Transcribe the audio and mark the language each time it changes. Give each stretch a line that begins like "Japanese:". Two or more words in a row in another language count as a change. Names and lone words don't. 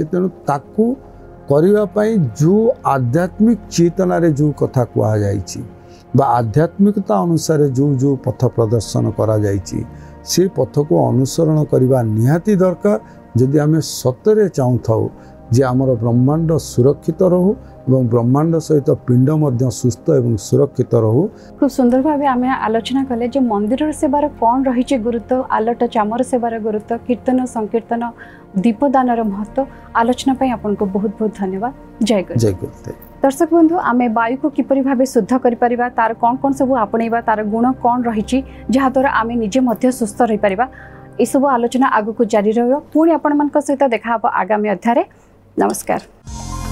Odia: ତେଣୁ ତାକୁ କରିବା ପାଇଁ ଯେଉଁ ଆଧ୍ୟାତ୍ମିକ ଚେତନାରେ ଯେଉଁ କଥା କୁହାଯାଇଛି ବା ଆଧ୍ୟାତ୍ମିକତା ଅନୁସାରେ ଯେଉଁ ପଥ ପ୍ରଦର୍ଶନ କରାଯାଇଛି ସେ ପଥକୁ ଅନୁସରଣ କରିବା ନିହାତି ଦରକାର। ଯଦି ଆମେ ସତରେ ଚାହୁଁଥାଉ ଯେ ଆମର ବ୍ରହ୍ମାଣ୍ଡ ସୁରକ୍ଷିତ ରହୁ ଏବଂ ବ୍ରହ୍ମାଣ୍ଡ ସହିତ ପିଣ୍ଡ ମଧ୍ୟ ସୁସ୍ଥ ଏବଂ ସୁରକ୍ଷିତ ରହୁ। ଖୁବ ସୁନ୍ଦର ଭାବେ ଆମେ ଆଲୋଚନା କଲେ ଯେ ମନ୍ଦିରର ସେବାର କଣ ରହିଛି ଗୁରୁତ୍ୱ, ଆଲଟ ଚାମର ସେବାର ଗୁରୁତ୍ୱ, କୀର୍ତ୍ତନ ସଂକୀର୍ତ୍ତନ, ଦୀପଦାନର महत्व ଆଲୋଚନା ପାଇଁ ଆପଣଙ୍କୁ ବହୁତ ବହୁତ ଧନ୍ୟବାଦ। ଜୟ ଗୁରୁ। ଜୟ ଗୁରୁଦେବ। ଦର୍ଶକ ବନ୍ଧୁ, ଆମେ ବାୟୁକୁ କିପରି ଭାବେ ଶୁଦ୍ଧ କରିପାରିବା, ତାର କଣ କଣ ସବୁ ଆପଣାଇବା, ତାର ଗୁଣ କଣ ରହିଛି ଯାହା ଦ୍ୱାରା ଆମେ ନିଜେ ମଧ୍ୟ ସୁସ୍ଥ ରହି ପାରିବା, ଏସବୁ ଆଲୋଚନା ଆଗକୁ ଜାରି ରହିବ। পুଣି ଆପଣମାନଙ୍କ ସହିତ ଦେଖା ହେବ ଆଗାମୀ ଅଧ୍ୟାୟରେ। ନମସ୍କାର।